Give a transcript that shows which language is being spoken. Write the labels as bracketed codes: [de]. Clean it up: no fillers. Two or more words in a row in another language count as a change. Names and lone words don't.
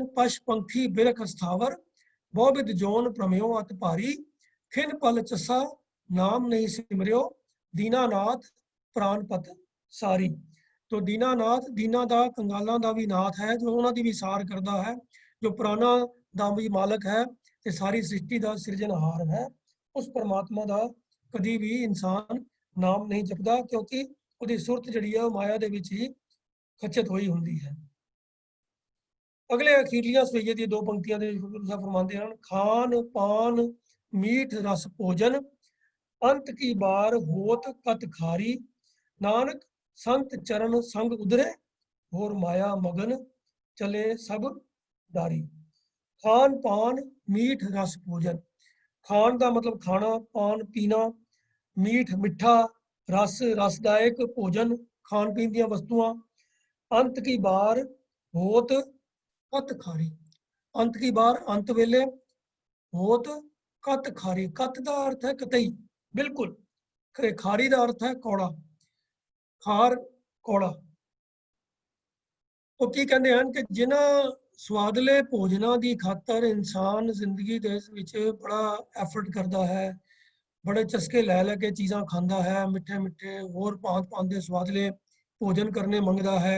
[pa] ਪਸ਼ ਪੰਖੀ ਬਿਰਖ ਸਥਾਵਰ, ਬਹੁਬਿਧਿ ਜੋਨਿ ਭ੍ਰਮਿਓ ਅਤਿ ਭਾਰੀ, ਖਿਨ ਪਲ ਚਸਾ ਨਾਮ ਨਹੀਂ ਸਿਮਰਿਓ, ਦੀਨਾਨਾਥ ਪ੍ਰਾਣਪਤਿ ਸਾਰੀ। ਤੋ ਦੀਨਾਨਾਥ, ਦੀਨਾ ਦਾ ਕੰਗਾਲਾਂ ਦਾ ਭੀ ਨਾਥ ਹੈ, ਜੋ ਉਨ੍ਹਾਂ ਦੀ ਭੀ ਸਾਰ ਕਰਦਾ ਹੈ, ਜੋ ਪ੍ਰਾਣਾਂ ਦਾ ਭੀ ਮਾਲਕ ਹੈ ਤੇ ਸਾਰੀ ਸ੍ਰਿਸ਼ਟੀ ਦਾ ਸਿਰਜਣਹਾਰ ਹੈ, ਉਸ ਪਰਮਾਤਮਾ ਦਾ ਕਦੀ ਭੀ ਇਨਸਾਨ ਨਾਮ ਨਹੀਂ ਜਪਦਾ, ਕਿਉਂਕਿ ਉਹਦੀ ਸੁਰਤ ਜਿਹੜੀ ਹੈ ਮਾਇਆ ਦੇ ਵਿੱਚ ਹੀ ਖਚਤ ਹੋਈ ਹੁੰਦੀ ਹੈ। ਅਗਲੇ ਅਖੀਰਲੀਆਂ ਸਵਈਏ ਦੀ ਦੋ ਪੰਕਤੀਆਂ ਦੇ ਗੁਰੂ ਸਾਹਿਬ ਫਰਮਾਉਂਦੇ ਹਨ, ਖਾਨ ਪਾਨ ਮੀਠ ਰਸ ਭੋਜਨ, ਅੰਤ ਕੀ ਬਾਰ ਹੋਤ ਕਤ ਖਾਰੀ, ਨਾਨਕ ਸੰਤ ਚਰਨ ਸੰਗ ਉਧਰੇ, ਹੋਰ ਮਾਇਆ ਮਗਨ ਚਲੇ ਸਭ दारी। [hi] खान पान मीठ रस भोजन, खान का मतलब खाना, पान पीना, मीठ मिठा, रस रसदायक, भोजन [pa] ਖਾਣ ਪੀਣ ਦੀ ਵਸਤੂਆਂ, [hi] अंत की बार होत कत खारी, अंत की बार [pa] ਅੰਤ ਵੇਲੇ, [hi] होत कत खारी, कत का अर्थ है कतई बिल्कुल, खारी का अर्थ है कौड़ा, खार कौड़ा। [pa] ਉਹ ਕੀ ਕਹਿੰਦੇ ਹਨ ਕਿ ਜਿਨ੍ਹਾਂ ਸਵਾਦਲੇ ਭੋਜਨਾਂ ਦੀ ਖਾਤਰ ਇਨਸਾਨ ਜ਼ਿੰਦਗੀ ਦੇ ਵਿੱਚ ਬੜਾ ਐਫਰਟ ਕਰਦਾ ਹੈ, ਬੜੇ ਚਸਕੇ ਲੈ ਲੈ ਕੇ ਚੀਜ਼ਾਂ ਖਾਂਦਾ ਹੈ, ਮਿੱਠੇ ਮਿੱਠੇ ਹੋਰ ਭਾਂਤ ਦੇ ਸਵਾਦਲੇ ਭੋਜਨ ਕਰਨੇ ਮੰਗਦਾ ਹੈ।